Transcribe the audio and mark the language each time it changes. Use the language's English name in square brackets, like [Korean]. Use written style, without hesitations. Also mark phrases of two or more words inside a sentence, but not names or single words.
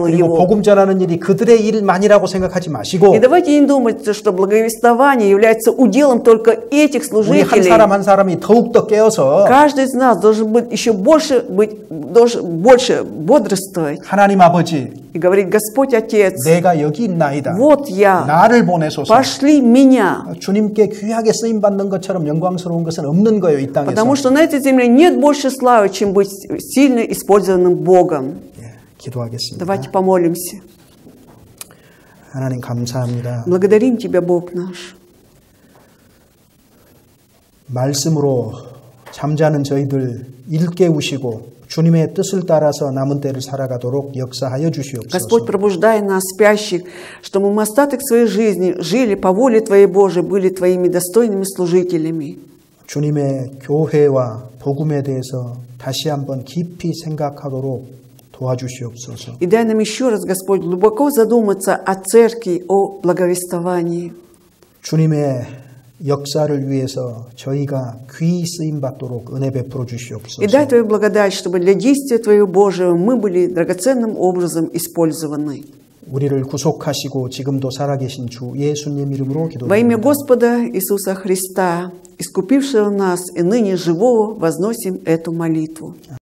[Korean] 그리고 [Russian] его. [Korean] 복음 전하는 일이 그들의 일만이라고 생각하지 마시고 [Russian] И давайте не думать, что благовествование является уделом только этих [Korean] 우리 한 [Russian] служителей. [Korean] 사람 한 사람이 더욱더 깨어서 [Russian] Каждый из нас должен быть еще больше бодрствовать [Korean] 하나님 아버지, [Russian] и говорить: Господь Отец, [Korean] 내가 여기 있나이다. [Russian] вот я, [Korean] 나를 보내소서. [Russian] пошли меня. [Korean] 주님께 귀하게 쓰임 받는 것처럼 영광스러운 것은 없는 거예요, 이 땅에서. [Russian] Потому что на этой земле нет больше славы, чем быть сильно использованным Богом. [Korean] 예, 기도하겠습니다. [Russian] Давайте помолимся. [Korean] 하나님 감사합니다. [Russian] Благодарим Тебя, Бог наш. [Korean] 말씀으로 잠자는 저희들 일깨우시고 주님의 뜻을 따라서 남은 때를 살아가도록 역사하여 주시옵소서. [Russian] Господь, пробуждай нас, спящих, чтобы мы остаток своей жизни жили по воле Твоей Божией, были Твоими достойными служителями. [Korean] 주님의 교회와 복음에 대해서 다시 한번 깊이 생각하도록 도와주시옵소서. [Russian] И дай нам еще раз, Господь, глубоко задуматься о церкви, о благовествовании. [Korean] 주님의 역사를 위해서 저희가 귀히 쓰임 받도록 은혜 베풀어 [Russian] И [Korean] 주시옵소서. [Russian] дай Твою благодать, чтобы для действия Твоего Божьего мы были драгоценным образом использованы. [Korean] 우리를 구속하시고 지금도 살아계신 주 예수님 이름으로 [Russian] Во имя [Korean] 기도드립니다. [Russian] Господа Иисуса Христа, искупившего нас и ныне живого, возносим эту молитву.